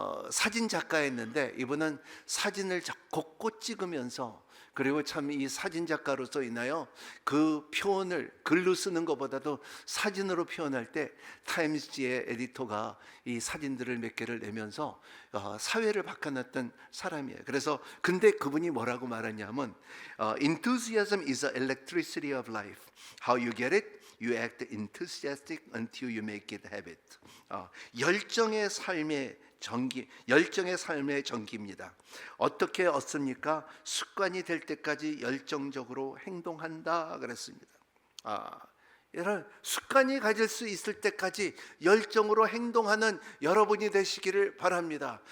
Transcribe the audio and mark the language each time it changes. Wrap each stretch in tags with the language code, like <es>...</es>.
<ko>사진 작가였는데, 이분은 사진을 곳곳 찍으면서, 그리고 참 이 사진 작가로서 인하여 그 표현을 글로 쓰는 것보다도 사진으로 표현할 때 타임즈지의 에디터가 이 사진들을 몇 개를 내면서 사회를 바꿔놨던 사람이에요. 그래서 근데 그분이 뭐라고 말하냐면,</ko> <en>Enthusiasm is the electricity of life. How you get it? You act enthusiastic until you make it habit.</en> <ko>열정의 삶의 전기, 열정의 삶의 전기입니다. 어떻게 얻습니까? 습관이 될 때까지 열정적으로 행동한다 그랬습니다. 이런 습관이 가질 수 있을 때까지 열정으로 행동하는 여러분이 되시기를 바랍니다.</ko>